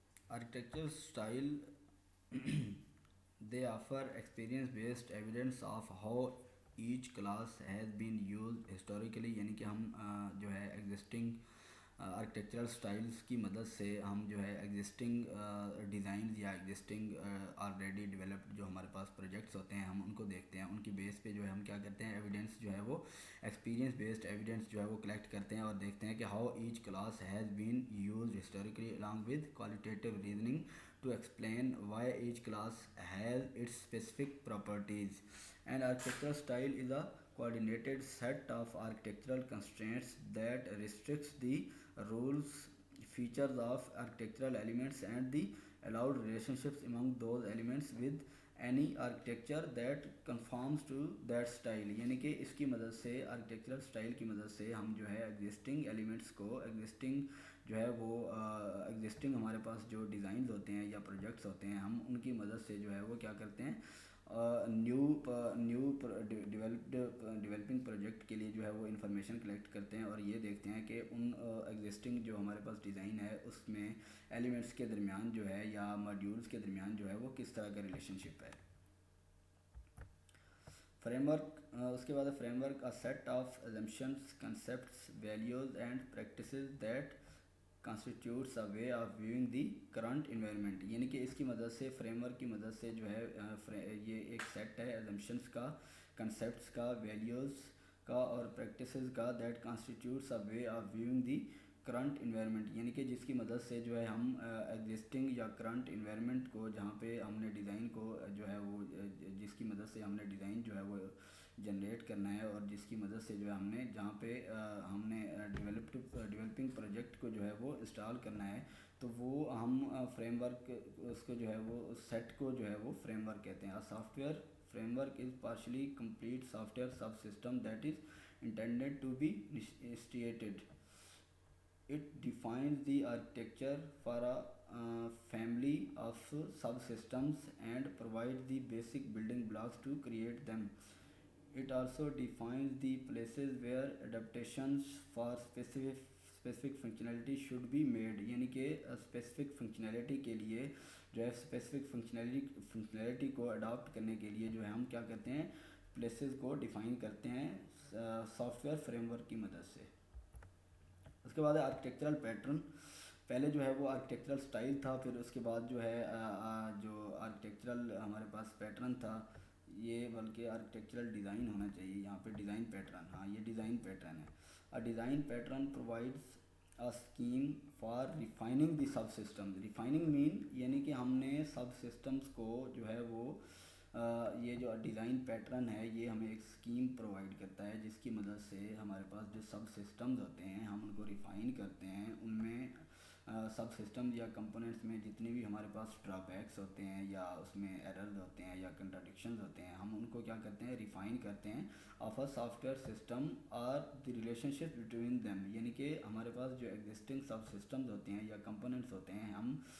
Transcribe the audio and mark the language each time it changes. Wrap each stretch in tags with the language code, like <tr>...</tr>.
<en>Architectural style they offer experience based evidence of how each class has been used historically,</en> <ur>یعنی کہ ہم جو ہے ایگزسٹنگ آرکیٹیکچرل سٹائلز کی مدد سے ہم جو ہے ایگزسٹنگ ڈیزائنز یا ایگزسٹنگ آلریڈی ڈیولپڈ جو ہمارے پاس پروجیکٹس ہوتے ہیں ہم ان کو دیکھتے ہیں. ان کی بیس پہ جو ہے ہم کیا کرتے ہیں, ایویڈنس جو ہے وہ ایکسپیرینس بیسڈ ایویڈنس جو ہے وہ کلیکٹ کرتے ہیں اور دیکھتے ہیں کہ</ur> <en>How each class has been used historically along with qualitative reasoning to explain why each class has its specific properties. An architectural style is a coordinated set of architectural constraints that restricts the rules, features of architectural elements and the allowed relationships among those elements with any architecture that conforms to that style.</en> <ur>یعنی کہ اس کی مدد سے architectural style کی مدد سے ہم جو ہے ایگزسٹنگ ایلیمنٹس کو ایگزسٹنگ جو ہے وہ ایگزسٹنگ ہمارے پاس جو ڈیزائنز ہوتے ہیں یا پروجیکٹس ہوتے ہیں ہم ان کی مدد سے جو ہے وہ کیا کرتے ہیں نیو ڈیولپنگ پروجیکٹ کے لیے جو ہے وہ انفارمیشن کلیکٹ کرتے ہیں اور یہ دیکھتے ہیں کہ ان ایگزسٹنگ جو ہمارے پاس ڈیزائن ہے اس میں ایلیمنٹس کے درمیان جو ہے یا ماڈیولز کے درمیان جو ہے وہ کس طرح کا ریلیشن شپ ہے.</ur> <en>framework,</en> <ur>اس کے بعد</ur> <en>Framework a set of assumptions, concepts, values and practices that constitutes a way of viewing the current environment.</en> <ur>یعنی کہ اس کی مدد سے فریم ورک کی مدد سے جو ہے یہ ایک سیٹ ہے assumptions کا, concepts کا, values کا اور practices کا</ur> <en>that constitutes a way of viewing the</en> <ur>current environment, یعنی کہ جس کی مدد سے جو ہے ہم ایگزسٹنگ یا کرنٹ انوائرمنٹ کو جہاں پہ ہم نے ڈیزائن کو جو ہے وہ جس کی مدد سے ہم نے ڈیزائن جو ہے وہ جنریٹ کرنا ہے اور جس کی مدد سے جو ہے ہم نے جہاں پہ ہم نے ڈیولپنگ پروجیکٹ کو جو ہے وہ انسٹال کرنا ہے تو وہ ہم فریم ورک اس کو جو ہے وہ سیٹ کو جو ہے وہ فریم ورک کہتے ہیں.</ur> <en>Software framework is partially complete software subsystem that is intended to be instantiated. It defines the architecture for a family of subsystems and provides the basic building blocks to create them. It also defines the places where adaptations for specific functionality should be made.</en> <ur>یعنی کہ specific functionality کے لیے جو ہے specific functionality کو adapt کرنے کے لیے جو ہے ہم کیا کرتے ہیں, places کو ڈیفائن کرتے ہیں سافٹ ویئر فریم ورک کی مدد سے. اس کے بعد ہے آرکیٹیکچرل پیٹرن. پہلے جو ہے وہ آرکیٹیکچرل سٹائل تھا, پھر اس کے بعد جو ہے جو آرکیٹیکچرل ہمارے پاس پیٹرن تھا, یہ بلکہ آرکیٹیکچرل ڈیزائن ہونا چاہیے یہاں پہ ڈیزائن پیٹرن, ہاں یہ ڈیزائن پیٹرن ہے.</ur> <en>Design pattern provides a scheme for refining the sub systems. refining mean</en> <ur>یعنی کہ ہم نے سب سسٹمز کو جو ہے وہ یہ جو ڈیزائن پیٹرن ہے یہ ہمیں ایک اسکیم پرووائڈ کرتا ہے جس کی مدد سے ہمارے پاس جو سب سسٹمز ہوتے ہیں ہم ان کو ریفائن کرتے ہیں. ان میں سب سسٹم یا کمپوننٹس میں جتنے بھی ہمارے پاس ڈرا بیکس ہوتے ہیں یا اس میں ایررز ہوتے ہیں یا کنٹراڈکشنز ہوتے ہیں ہم ان کو کیا کرتے ہیں, ریفائن کرتے ہیں</ur> <en>of a software system</en> <ur>اور</ur> <en>The relationship between them.</en> <ur>یعنی کہ ہمارے پاس جو ایگزسٹنگ سب سسٹمز ہوتے ہیں یا کمپوننٹس ہوتے ہیں ہم</ur>